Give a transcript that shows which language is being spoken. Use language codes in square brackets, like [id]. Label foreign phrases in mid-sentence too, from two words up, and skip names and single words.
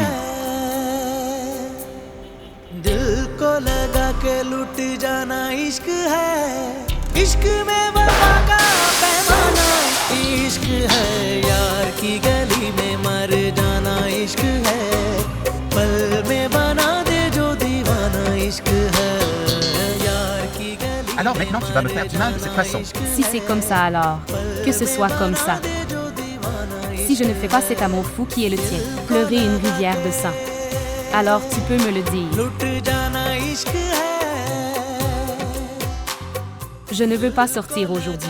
[hi] है, दिल को लगा के लुट जाना इश्क है, इश्क में वफा का पैमाना इश्क है, यार की गली में मर जाना इश्क है, पल में बना दे जो दीवाना इश्क है, यार की गली। [fr] Alors maintenant tu vas me faire du mal de cette façon. Si c'est comme ça alors, que ce soit comme ça. Si je ne fais pas cet amour fou qui est le tien, pleurer une rivière de sang, alors tu peux me le dire. Je ne veux pas sortir aujourd'hui.